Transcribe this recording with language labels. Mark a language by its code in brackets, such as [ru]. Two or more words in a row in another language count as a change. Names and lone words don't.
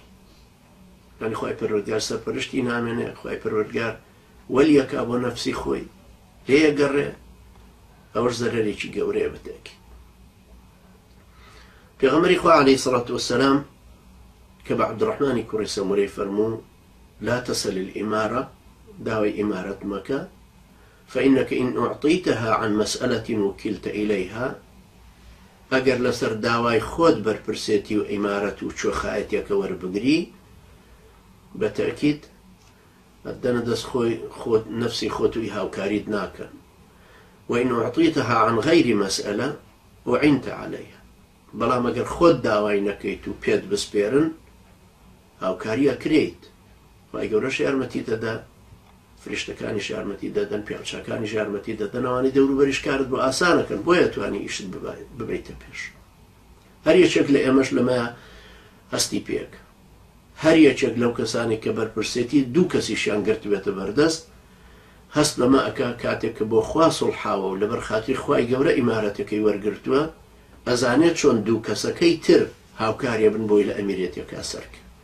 [ckb] یانی خوای پەروەردگار سەرپەرشتی نامێنێ، خوای پەروەردگار وەلیەکا بۆ نەفسی خۆی، لێیەگەڕێ، ئەوەش زەرەرێکی گەورەیە بەتاکید. پێغەمبەری خوا [ar] عەلەیهی سەڵاتو وەسەلام [ckb] کە بە عەبدوڕەحمانی کوڕی سەمورەی فەرموو [ar] لا تەسەل الئیمارە، [ckb] داوای ئیمارەت مەکە، [ar] فإنك إن أعطيتها عن مسألة وكلت إليها، [ckb] ئەگەر لەسەر داوای خۆت بەرپرسێتی و ئیمارەت و کوێخایەتیەکە وەربگری، بەتاکید ئەدەنە دەست خۆت نەفسی خۆت و هاوکاریت ناکەن. [ar] وإن أعطيتها عن غير مسألة وعنت عليها، [ckb] بەڵام ئەگەر خۆت داوای نەکەیت و پێت بسپێرن، هاوکاری ئەکرێیت. وای گەورەش یارمەتی دەدا، فریشتەکانیش یارمەتی دەدەن، پیاوچاکانیش یارمەتی دەدەن، ئەوانەی دەوروبەریش کارت بۆ ئاسانەکەن، بۆیە توانی ئیشت ببەیتە پێش. هەر یەکێک لە ئێمەش لەمە هەستی پێک، هەر یەکێک لەو کەسانی کە بەرپرسێتی دوو کەسیشیان گرتبێتە بەردەست، هەست بەمە ئەکا کاتێک کە بۆ خوا سوڵحاوە و لەبەر خاتری خوای گەورە ئیمارەتەکەی وەرگرتووە، ئەزانێت چۆن دوو کەسەکەی تر هاوکاریە بن بۆی لە ئەمیرێتێکا سەرکە.